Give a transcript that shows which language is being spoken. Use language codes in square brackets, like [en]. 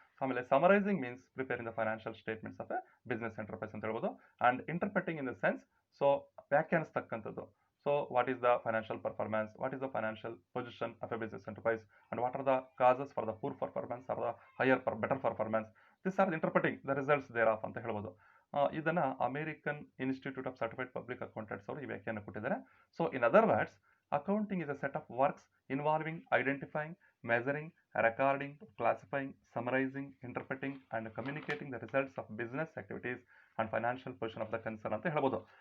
[kn] ಆಮೇಲೆ [en] summarising means preparing the financial statements of a business enterprise [kn] ಅಂತ ಹೇಳ್ಬೋದು. [en] and interpreting in the sense so [kn] ವ್ಯಾಖ್ಯಾನಿಸ್ತಕ್ಕಂಥದ್ದು. [en] So what is the financial performance, what is the financial position of a business enterprise, and what are the causes for the poor performance or the better performance. These are interpreting the results thereof [kn] ಅಂತ ಹೇಳ್ಬೋದು. ಇದನ್ನ American institute of certified public accountants ಅವರು ಈ ವ್ಯಾಖ್ಯಾನ ಕೊಟ್ಟಿದ್ದಾರೆ. [en] so in other words, accounting is a set of works involving identifying, measuring, recording, classifying, summarizing, interpreting, and communicating the results of business activities and financial position of the concern [kn] ಅಂತ ಹೇಳ್ಬೋದು.